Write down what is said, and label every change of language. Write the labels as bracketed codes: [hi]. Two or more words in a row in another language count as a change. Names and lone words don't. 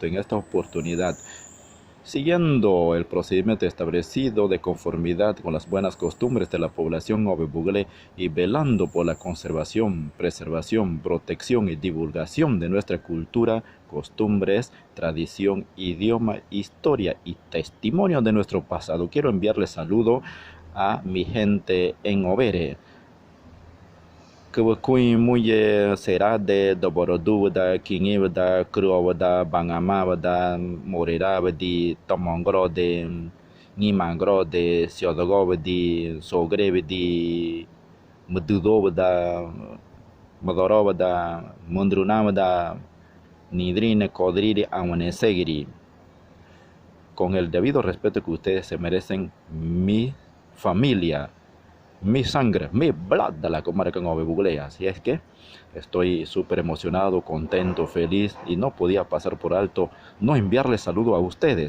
[es] En esta oportunidad, siguiendo el procedimiento establecido de conformidad con las buenas costumbres de la población ngobe bugle y velando por la conservación, preservación, protección y divulgación de nuestra cultura, costumbres, tradición, idioma, historia y testimonio de nuestro pasado, quiero enviarles saludo a mi gente en Overe. [gym] Kebekui muye serade doboroduda kingiwda kruawda bangamawda morirabdi tomongrode ngimangrode siodogobdi sogrebdi mududobda modorobda mundrunamda nidrine kodriri awanesegiri. [es] Con el debido respeto que ustedes se merecen, mi familia, mi sangre, mi blood de la comarca ngobe bugle. Así es que estoy súper emocionado, contento, feliz y no podía pasar por alto no enviarles saludo a ustedes.